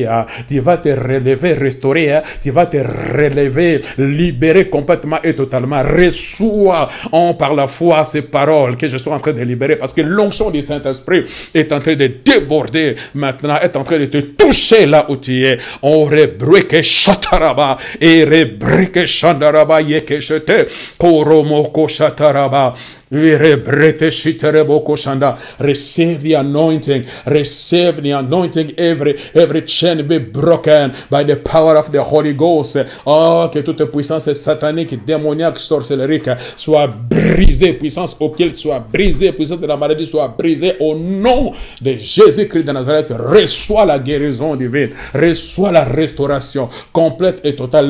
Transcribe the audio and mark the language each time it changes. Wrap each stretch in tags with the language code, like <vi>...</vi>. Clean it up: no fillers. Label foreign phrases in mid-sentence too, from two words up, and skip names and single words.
<fr>Tu vas te relever restauré. Tu vas te relever libéré complètement et totalement. Reçois par la foi ces paroles que je suis en train de libérer parce que l'onction du Saint-Esprit est en train de déborder maintenant, est en train de te toucher là où tu es. On rebreke shataraba et rebreke shandaraba yekeshete koromoko shataraba.</fr> <en>Receive the anointing. Receive the anointing. Every chain be broken by the power of the Holy Ghost.</en> <fr>Que toute puissance satanique, démoniaque, sorcellerique soit brisée. Puissance occulte soit brisée. Puissance de la maladie soit brisée. Au nom de Jésus-Christ de Nazareth, reçois la guérison divine. Reçois la restauration complète et totale.</fr>